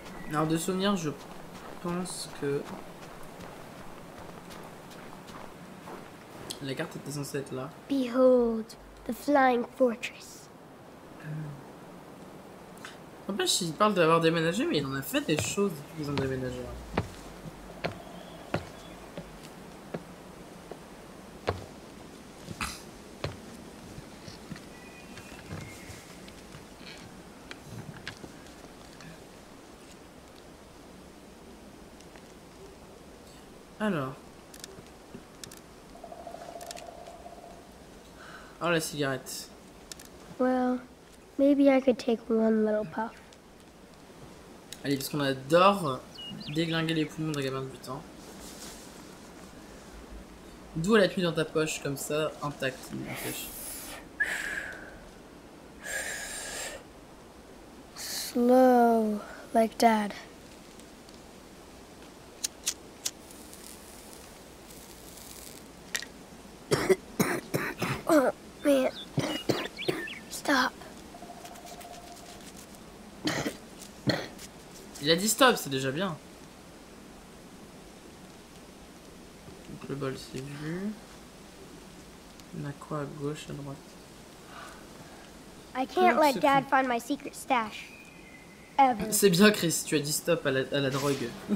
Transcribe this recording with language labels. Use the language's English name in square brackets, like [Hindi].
[French] Alors, de souvenir, je pense que la carte était censée être là. [English] Behold, the flying fortress. [French] En plus, il parle d'avoir déménagé, mais il en a fait des choses depuis qu'ils ont déménagé. Alors. Oh, la cigarette. [English] Well, maybe I could take one little puff. [French] Allez, parce qu'on adore déglinguer les poumons d'un gamin de 8 ans. D'où elle a tenue dans ta poche, comme ça, intacte, n'empêche. [English] Slow, like Dad. Oh, man. Stop. [French] Il a dit stop, c'est déjà bien. Donc le bol, c'est vu. On a quoi à gauche, à droite? [English] I can't let Dad find my secret stash. Ever. [French] C'est bien, Chris, tu as dit stop à la drogue.